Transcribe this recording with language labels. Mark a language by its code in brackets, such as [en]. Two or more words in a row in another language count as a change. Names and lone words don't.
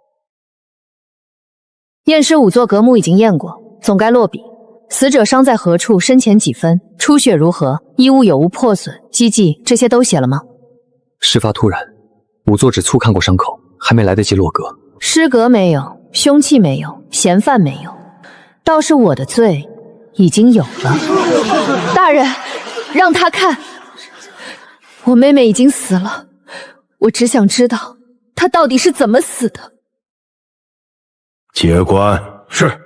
[zh] 驗屍仵作格目已經驗過，總該落筆。死者傷在何處，身前幾分，出血如何，衣物有無破損，跡跡這些都寫了嗎？事發突然，仵作只粗看過傷口，還沒來得及落格。屍格沒有，兇器沒有，嫌犯沒有，倒是我的罪已經有了。大人，讓他看，我妹妹已經死了，我只想知道她到底是怎麼死的。接官。是。